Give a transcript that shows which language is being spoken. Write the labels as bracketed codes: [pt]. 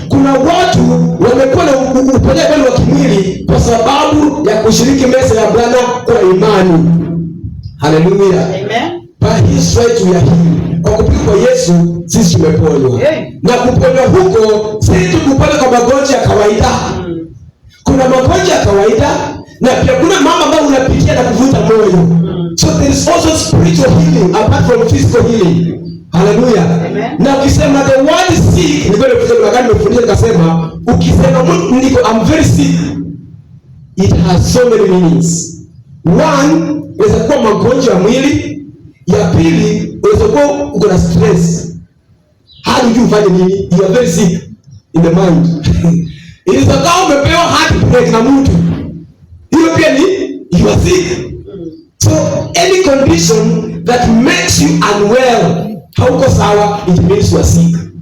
[sw] Kuna watu wamekuwa na uponyaji wa kimwili kwa sababu ya kushiriki meza ya Bwana kwa imani. Hallelujah. Amen. [en] By his stripes we are healed. [sw] Kwa kupigwa kwa Yesu sisi tumeponywa. Na kuponywa huko si tu kupona kwa magonjwa ya kawaida. Kuna magonjwa ya kawaida na pia kuna mambo ambayo unapitia na kuvuta moyo. [en] So there is also spiritual healing apart from physical healing. Hallelujah. [sw] Amen. Na [en] ukisema the word is sick, [sw] ni vile kusema wakati nimefundisha nikasema ukisema niko [en] I'm very sick, it has so many meanings. [sw] One, inaweza kuwa magonjwa ya mwili. Ya pili, inaweza kuwa uko na stress. [en] How do you find [sw] nini? [en] You are very sick in the mind. [sw] Inaweza kuwa umepewa heartbreak na mtu. Hiyo pia ni [en] you are sick. So any condition that makes you unwell, [sw] hauko sawa, [en] it means you are sick.